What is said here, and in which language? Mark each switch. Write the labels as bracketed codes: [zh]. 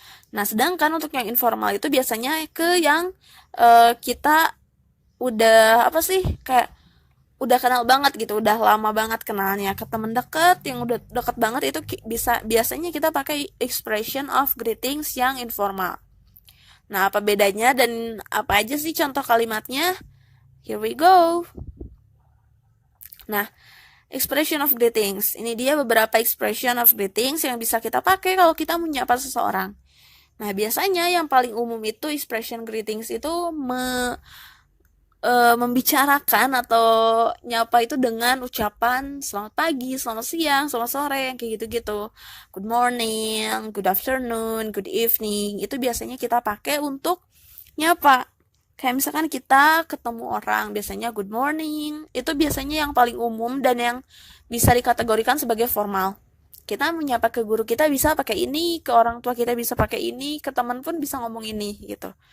[id] Nah, sedangkan untuk yang informal itu biasanya ke yang kita udah apa sih kayak udah kenal banget gitu, udah lama banget kenalnya, ke temen deket yang udah deket banget itu biasanya kita pakai expression of greetings yang informal. Nah, apa bedanya dan apa aja sih contoh kalimatnya? [en] Here we go. [id] Nah, expression of greetings. Ini dia beberapa expression of greetings yang bisa kita pakai kalau kita menyapa seseorang. Nah, biasanya yang paling umum itu expression greetings itu membicarakan atau nyapa itu dengan ucapan selamat pagi, selamat siang, selamat sore, yang kayak gitu-gitu. [en] Good morning, good afternoon, good evening. [id] Itu biasanya kita pakai untuk nyapa. Kayak misalkan kita ketemu orang, biasanya [en] good morning. [id] Itu biasanya yang paling umum dan yang bisa dikategorikan sebagai formal. Kita menyapa ke guru kita bisa pakai ini, ke orang tua kita bisa pakai ini, ke teman pun bisa ngomong ini gitu.